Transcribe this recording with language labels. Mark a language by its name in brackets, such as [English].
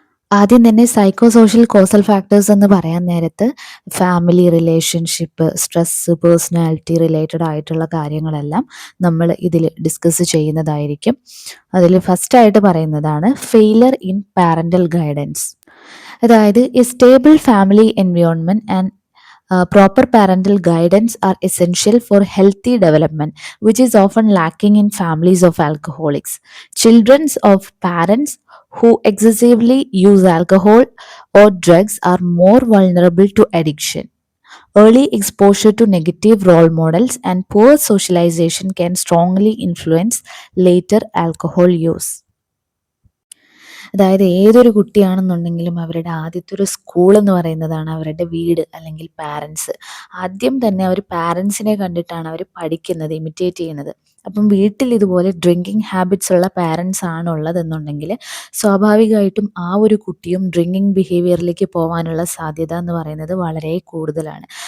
[Malayalam] ആദ്യം തന്നെ psycho social causal factors എന്ന് പറയാൻ നേരത്ത് family relationship, stress, personality related ആയിട്ടുള്ള കാര്യങ്ങളെല്ലാം നമ്മൾ ഇതിൽ ഡിസ്കസ് ചെയ്യുന്നതായിരിക്കും. അതിൽ ഫസ്റ്റായിട്ട് പറയുന്നതാണ് ഫെയിലർ ഇൻ പാരൻ്റൽ ഗൈഡൻസ്. അതായത് [English] A stable family environment and proper parental guidance are essential for healthy development, which is often lacking in families of alcoholics. Children of parents who excessively use alcohol or drugs are more vulnerable to addiction. Early exposure to negative role models and poor socialization can strongly influence later alcohol use. [Malayalam] അതായത് ഏതൊരു കുട്ടിയാണെന്നുണ്ടെങ്കിലും അവരുടെ ആദ്യത്തെ ഒരു school എന്ന് പറയുന്നതാണ് അവരുടെ വീട് അല്ലെങ്കിൽ പാരൻസ്. ആദ്യം തന്നെ അവർ പാരൻസിനെ കണ്ടിട്ടാണ് അവർ പഠിക്കുന്നത്, ഇമിറ്റേറ്റ് ചെയ്യുന്നത്. അപ്പം വീട്ടിൽ ഇതുപോലെ ഡ്രിങ്കിങ് ഹാബിറ്റ്സ് ഉള്ള പാരൻസ് ആണ് ഉള്ളതെന്നുണ്ടെങ്കിൽ സ്വാഭാവികമായിട്ടും ആ ഒരു കുട്ടിയും ഡ്രിങ്കിങ് ബിഹേവിയറിലേക്ക് പോകാനുള്ള സാധ്യത എന്ന് പറയുന്നത് വളരെ കൂടുതലാണ്.